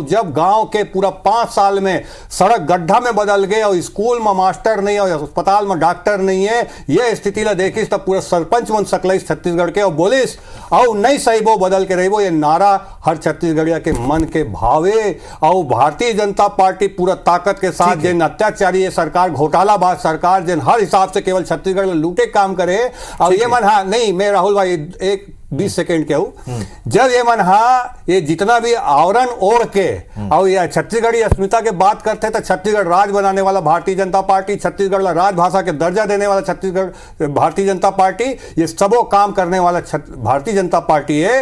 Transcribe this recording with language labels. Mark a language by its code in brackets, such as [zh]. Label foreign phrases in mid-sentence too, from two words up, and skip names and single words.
[hne] जब गांव के पूरा 5 साल में सड़क गड्ढा में बदल गए और स्कूल में मास्टर नहीं और अस्पताल में डॉक्टर नहीं है, ये स्थिति ला देखिस तब पूरा सरपंच मन सकलाइस छत्तीसगढ़ के और बोलिस और नहीं सहीबो बदल के रहीबो। ये नारा हर छत्तीसगढ़िया के मन के भावे और भारतीय जनता पार्टी पूरा ताकत के साथ जिन अत्याचारी ये सरकार घोटालाबाज सरकार जिन हर हिसाब से केवल छत्तीसगढ़ में लूटे काम करे और ये मन हा नहीं मैं राहुल भाई एक 20 सेकेंड के हूँ। जब ये मन हा ये जितना भी आवरण ओढ़ के और ये छत्तीसगढ़ी अस्मिता के बात करते तो छत्तीसगढ़ राज बनाने वाला भारतीय जनता पार्टी, छत्तीसगढ़ राजभाषा के दर्जा देने वाला छत्तीसगढ़ भारतीय जनता पार्टी, ये सबो काम करने वाला भारतीय जनता पार्टी है।